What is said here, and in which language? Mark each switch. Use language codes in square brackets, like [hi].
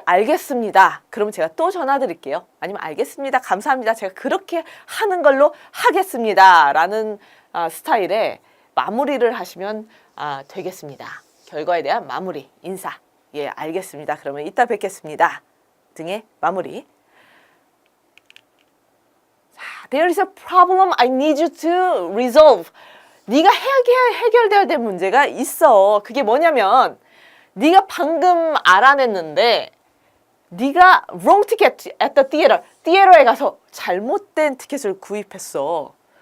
[ko] 알겠습니다. 그러면 제가 또 전화 드릴게요. 아니면 알겠습니다. 감사합니다. 제가 그렇게 하는 걸로 하겠습니다. 라는 스타일의 마무리를 하시면 되겠습니다. 결과에 대한 마무리, 인사. 예, 알겠습니다. 그러면 이따 뵙겠습니다. 등의 마무리. 자, [en] There is a problem I need you to resolve. [ko] 네가 해결돼야 될 문제가 있어. 그게 뭐냐면 네가 방금 알아냈는데 네가 [en] wrong ticket at the theater. [ko] 티에터에 가서 잘못된 티켓을 구입했어.